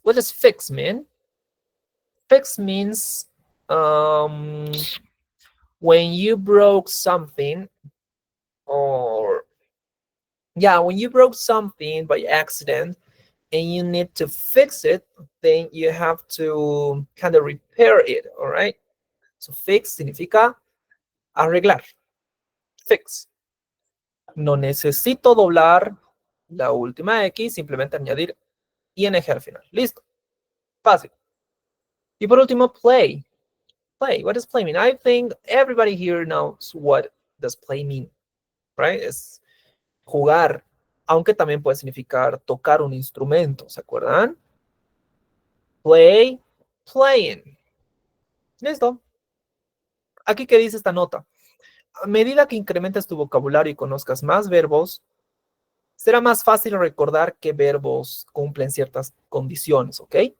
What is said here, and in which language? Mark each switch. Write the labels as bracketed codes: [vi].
[en] What does fix mean? Fix means when you broke something, or when you broke something by accident and you need to fix it, then you have to kind of repair it, all right? [es] So fix significa arreglar. Fix. No necesito doblar la última X, simplemente añadir ing al final. Listo. Fácil. Y por último, [en] play. Play. What does play mean? I think everybody here knows what does play mean, right? [es] Es jugar, aunque también puede significar tocar un instrumento, ¿se acuerdan? [en] Play, playing. Listo. [es] Aquí, ¿qué dice esta nota? A medida que incrementes tu vocabulario y conozcas más verbos, será más fácil recordar qué verbos cumplen ciertas condiciones, ¿ok?